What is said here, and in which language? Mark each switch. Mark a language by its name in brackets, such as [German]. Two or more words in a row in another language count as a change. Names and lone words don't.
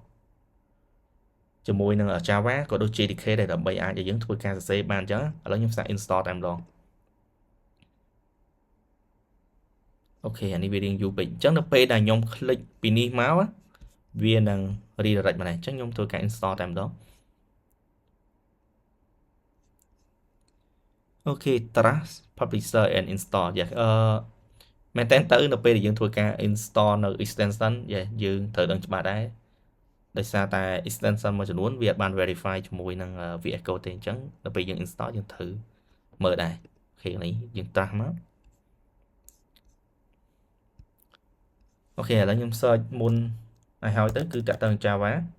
[Khmer] ជាមួយនឹង Java ក៏ដូច JDK ដែរដើម្បីអាចឲ្យយើងធ្វើការសរសេរបានអញ្ចឹងឥឡូវខ្ញុំសាក install តែម្ដង អូខេអានេះវារៀងយូរពេកអញ្ចឹងនៅពេលដែលខ្ញុំ click ពីនេះមកវានឹង redirect មកដែរអញ្ចឹងខ្ញុំធ្វើការ install តែម្ដង អូខេ [English] trust publisher and install [Khmer] មែនតើទៅនៅពេលដែលយើងធ្វើការ install នៅ extension យើងត្រូវដឹងច្បាស់ដែរដោយសារតែ extension មួយចំនួនវាអត់បាន verify ជាមួយនឹង VS Code ទេអញ្ចឹងដល់ពេលយើង install យើងត្រូវមើលដែរអូខេនេះយើងត្រាស់មកអូខេឥឡូវខ្ញុំ search មុនឲ្យទៅគឺតាក់ទង Java